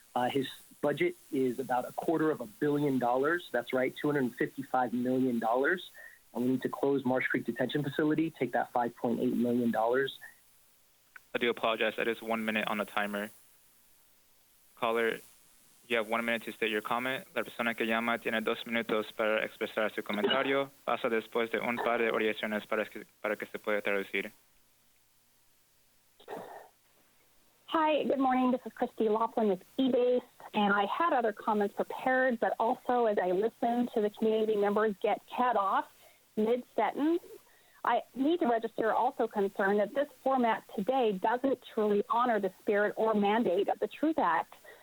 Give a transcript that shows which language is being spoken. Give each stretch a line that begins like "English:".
English: His budget is about $250 million. That's right, $255 million. And we need to close Marsh Creek Detention Facility, take that $5.8 million. I do apologize. That is 1 minute on the timer. Caller, you have 1 minute to state your comment.
Spanish: La persona que llama tiene 2 minutos para expresar su comentario. Pasa después de un par de oraciones para que se pueda traducir.
English: Hi, good morning. This is Christy Laughlin with eBase, and I had other comments prepared, but also as I listened to the community members get cut off mid-sentence, I need to register also concerned that this format today doesn't truly honor the spirit or mandate of the Truth Act.